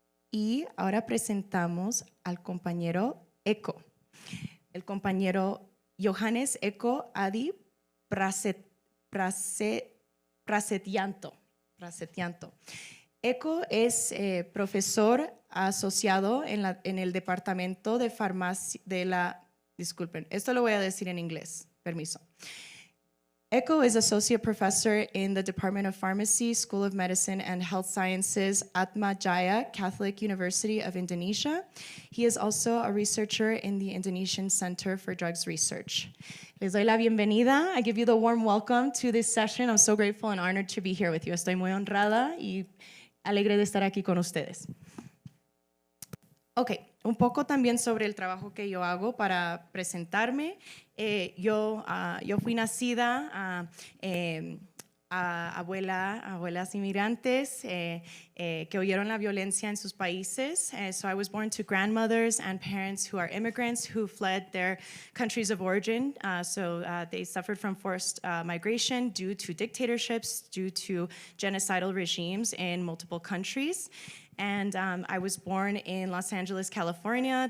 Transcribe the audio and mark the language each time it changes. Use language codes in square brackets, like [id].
[es] Y ahora presentamos al compañero Eko, el compañero Johannes Eko Adi Prasetianto. Eko es profesor asociado en el departamento de farmacia disculpen, esto lo voy a decir en inglés, permiso. [en] Eko is associate professor in the Department of Pharmacy, School of Medicine and Health Sciences, Atma Jaya Catholic University of Indonesia. He is also a researcher in the Indonesian Center for Drugs Research. Les doy la bienvenida. I give you the warm welcome to this session. I'm so grateful and honored to be here with you. [es] Estoy muy honrada y alegre de estar aquí con ustedes. Ok, un poco también sobre el trabajo que yo hago para presentarme. Yo fui nacida a abuelas inmigrantes que oyeron la violencia en sus países. [en] So I was born to grandmothers and parents who are immigrants who fled their countries of origin. They suffered from forced migration due to dictatorships, due to genocidal regimes in multiple countries. And I was born in Los Angeles, California.